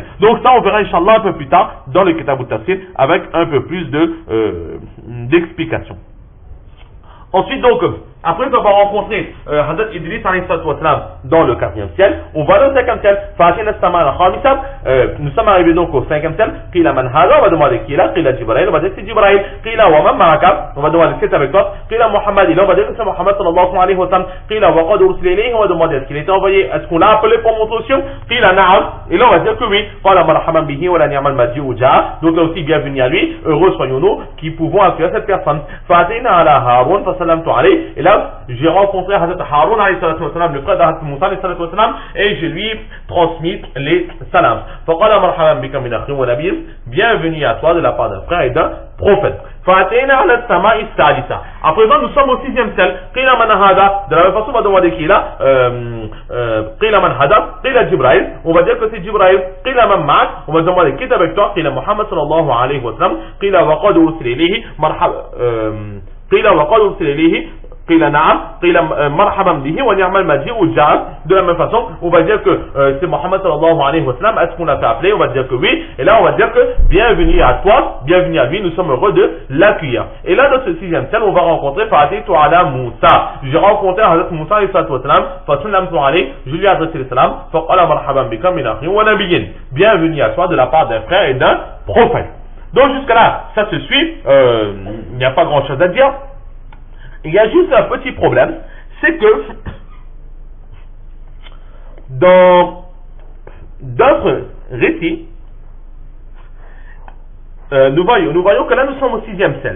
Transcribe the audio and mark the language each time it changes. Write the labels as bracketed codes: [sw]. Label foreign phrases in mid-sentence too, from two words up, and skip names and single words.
[fr] Donc ça, on verra Inch'Allah un peu plus tard dans le Kitab al-Tafsir avec un peu plus d'explications. Ensuite donc, après avoir rencontré Hazrat Idris dans le 4e ciel, on va dans le 5e ciel. Nous sommes arrivés donc au 5e ciel. [ar] قيل من هذا, [fr] on va demander qui est là. Qila Jibril, on va dire que c'est Jibril. [ar] قيل ومن معك, [fr] on va demander qui est avec toi. Qila Muhammad, on va dire que c'est Muhammad [ar] صلى الله عليه وسلم. قيل وقد أرسل إليه, [fr] on va demander est-ce qu'il était envoyé, est-ce qu'on l'a appelé pour monter au ciel. [ar] قيل نعم, [fr] et là on va dire que oui. [ar] قال مرحبا به ولنعم المجيء جاء. [fr] Donc là aussi bienvenue à lui, heureux soyons-nous qui pouvons accueillir cette personne. [ar] فأتينا على هارون فسلمت عليه. [fr] Et là j'ai rencontré Hazrat Harun [ar] عليه الصلاة والسلام, [fr] le frère d'Hazrat Moussa [ar] عليه الصلاة والسلام, [fr] et je lui ai transmis les salams. [ar] فقال مرحبا بك من أخ ونبي, [fr] bienvenue à toi de la part d'un frère et d'un prophète. [ar] فأتينا على السماء السادسة. [fr] À présent nous sommes au 6e ciel. [ar] قيل من هذا, [fr] de la même façon on va demander qui est là. [ar] قيل من هذا قيل جبريل, [fr] on va dire que c'est Jibril. [ar] قيل من معك, [fr] on va demander qui est avec toi. [ar] قيل محمد صلى الله عليه وسلم قيل وقد أرسل إليه مرحبا قيل وقد أرسل إليه. قيل نعم قيل مرحبا به ونعم المجيء جاء. [fr] De la même façon, on va dire que c'est Muhammad [ar] صلى الله عليه وسلم. [fr] Est-ce qu'on l'a fait appeler? On va dire que oui. Et là, on va dire que bienvenue à toi, bienvenue à lui. Nous sommes heureux de l'accueillir. Et là, dans ce 6e ciel, on va rencontrer [ar] فأتيت على موسى. [fr] J'ai rencontré Hazrat Moussa [ar] عليه الصلاة والسلام. فسلمت عليه. [fr] Je lui ai adressé le salam. [ar] فقال مرحبا بك من أخ ونبي. [fr] Bienvenue à toi de la part d'un frère et d'un prophète. Donc jusqu'à là, ça se suit. Il n'y a pas grand chose à dire. Il y a juste un petit problème, c'est que dans d'autres récits, nous voyons que là nous sommes au 6e ciel.